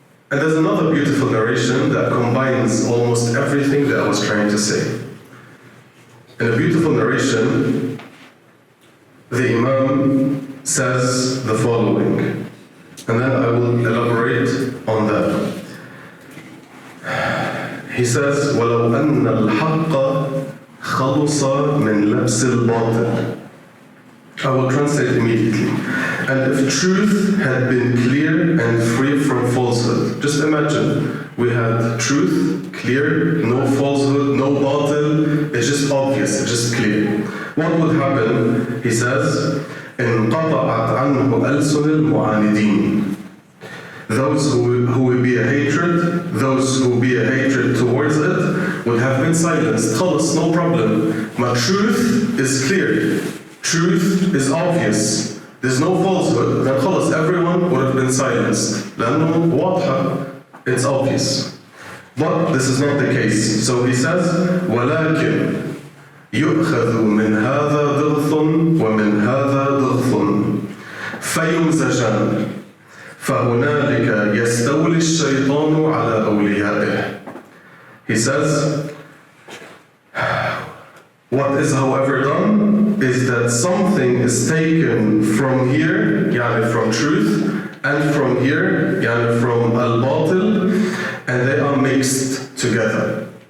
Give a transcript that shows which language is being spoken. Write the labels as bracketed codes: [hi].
[en] And there's another beautiful narration that combines almost everything that I was trying to say. In a beautiful narration, the Imam says the following, and then I will elaborate on that. He says, [ar] وَلَوْ أَنَّ الْحَقَّ خَلُصَ [en] still batil. I will translate immediately. And if truth had been clear and free from falsehood, just imagine, we had truth, clear, no falsehood, no batil, it's just obvious, it's just clear. What would happen? He says, [ar] انقطعت عنه ألسن المعاندين. [en] Those who would be a hatred, those who would be a hatred towards it, would have been silenced. [ar] خلص, [en] no problem. But truth is clear. Truth is obvious. There's no falsehood. Then [ar] خلص, [en] everyone would have been silenced. [ar] لأنه واضحة. [en] It's obvious. But this is not the case. So he says, [ar] ولكن يؤخذ من هذا ضغث ومن هذا ضغث فيمزجان فهنالك يستولي الشيطان على أوليائه. [en] He says, what is however done is that something is taken from here, [ar] يعني [en] from truth, and from here, يعني from al-batil, and they are mixed together.